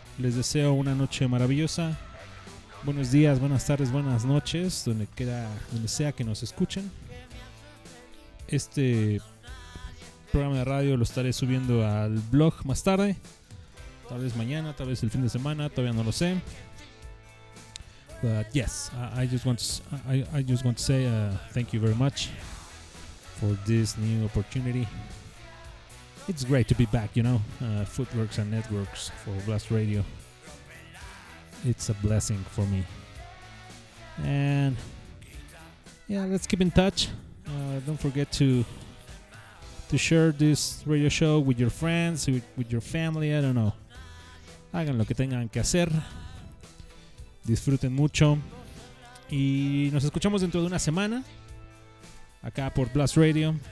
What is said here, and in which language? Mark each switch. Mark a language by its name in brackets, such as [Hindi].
[Spanish] Les deseo una noche maravillosa. Buenos días, buenas tardes, buenas noches, donde sea que nos escuchen. Este programa de radio lo estaré subiendo al blog más tarde, tal vez mañana, tal vez el fin de semana, todavía no lo sé. [English] But yes, I just want to say thank you very much for this new opportunity. It's great to be back, you know, Footworks and Networks for Blast Radio. It's a blessing for me. And yeah, let's keep in touch. Don't forget to share this radio show with your friends, with your family. I don't know. [Spanish] Hagan lo que tengan que hacer. Disfruten mucho y nos escuchamos dentro de una semana acá por Blast Radio.